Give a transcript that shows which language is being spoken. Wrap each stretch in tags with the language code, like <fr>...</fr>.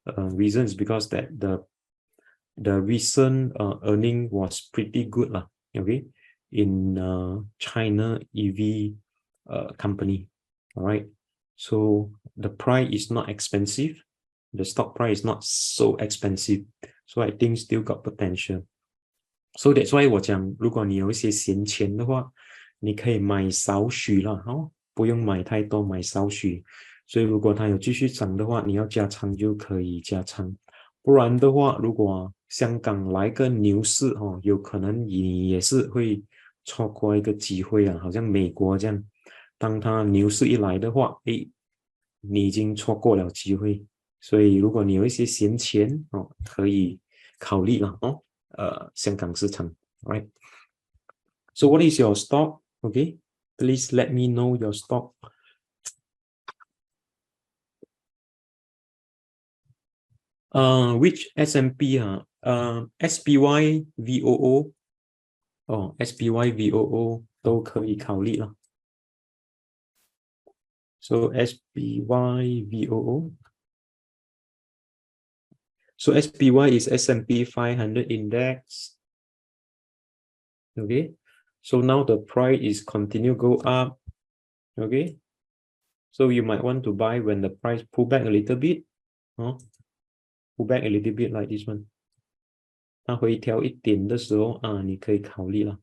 <en>Reason is because that the recent earning was pretty good lah. Okay, in China EV company. All right. So the price is not expensive. The stock price is not so expensive. So I think still got potential. So that's why</en> <zh>我讲，如果你有一些闲钱的话，你可以买少许了，不用买太多，买少许。所以如果它有继续涨的话，你要加仓就可以加仓。不然的话，如果香港来个牛市有可能你也是会错过一个机会啊，好像美国这样，当它牛市一来的话，你已经错过了机会。所以如果你有一些闲钱可以考虑了香港市场 ，</zh> <en>right? So what is your stock? Okay, please let me know your stock.</en> <zh>Which S&P SPY VOO SPY VOO 都可以考虑了。</zh> <en>So SPY VOO. So SPY is S&P 500 index. Okay. So now the price is continue go up. Okay. So you might want to buy when the price pull back a little bit. Pull back a little bit like this one.</en> <zh>它回调一点的时候你可以考虑了。</zh>